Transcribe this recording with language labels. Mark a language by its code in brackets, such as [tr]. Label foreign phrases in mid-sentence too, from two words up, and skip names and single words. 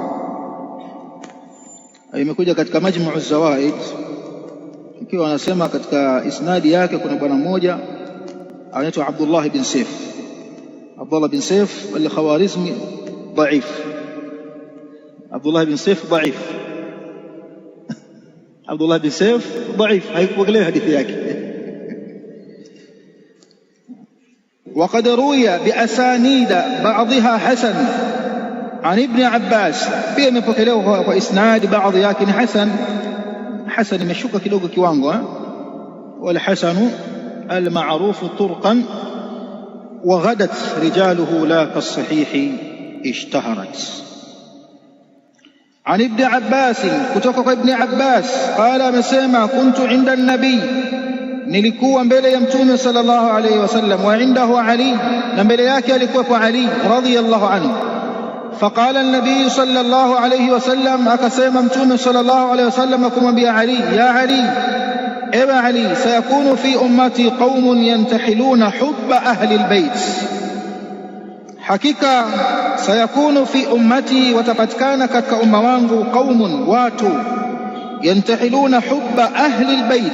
[sw] Imekuja katika Majmu' az-Zawaid ikiwa anasema katika isnadi yake kuna bwana mmoja anaitwa Abdullah bin Sayf. Abdullah bin Sayf al-Khawarizmi dhaif. Abdullah bin Sayf dhaif. Abdullah bin Sayf dhaif, haikupokelea hadithi yake. [ar] وقد روي بأسانيد بعضها حسن عن ابن عباس [sw] pia imepokelewa kwa isnad baadhi yake ni hasan imeshuka kidogo kiwango [ar] والحسن المعروف طرقا وغادت رجاله لا كالصحيح اشتهرت. عن ابن عباس [sw] kutoka kwa ibn Abbas qala amesema [ar] كنت عند النبي [sw] nilikuwa mbele ya mtume [ar] صلى الله عليه وسلم وعنده علي [sw] na mbele yake alikuwa Ali [ar] رضي الله عنه. فقال النبي صلى الله عليه وسلم [sw] akasema mtume [ar] صلى الله عليه وسلم [sw] kumwambia Ali [ar] يا علي [sw] ewe Ali [ar] سيكون في أمتي قوم ينتحلون حب أهل البيت hakika سيكون في أمتي [sw] watapatikana katika umma wangu [ar] qaumun watu ينتحلون حب أهل البيت